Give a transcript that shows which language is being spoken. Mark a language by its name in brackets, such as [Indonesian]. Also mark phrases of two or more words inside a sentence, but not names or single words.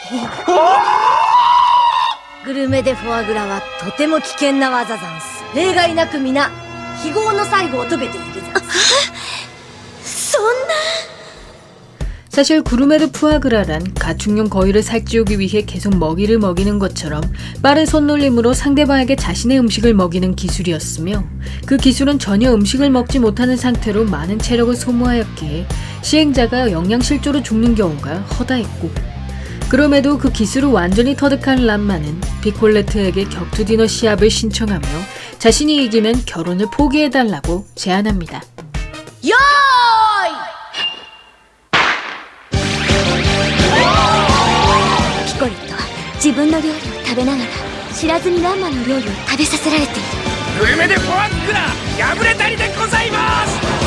[Japanese] グルメでフォアグラはとても危険な技ざんす。例外なく皆非業の最後を遂げているざんす。そんな [Korean] 사실 구르메드 푸아그라란 가축용 거위를 살찌우기 위해 계속 먹이를 먹이는 것처럼 빠른 손놀림으로 상대방에게 자신의 음식을 먹이는 기술이었으며, 그 기술은 전혀 음식을 먹지 못하는 상태로 많은 체력을 소모하였기에 시행자가 영양실조로 죽는 경우가 허다했고, 그럼에도 그 기술을 완전히 터득한 람마는 피콜레트에게 격투 디너 시합을 신청하며 자신이 이기면 결혼을 포기해달라고 제안합니다. [Japanese] よーい。ピコレットは自分の料理を食べながら知らずにランマの料理を食べさせられている。グルメでフォアグラ破れたりでございます。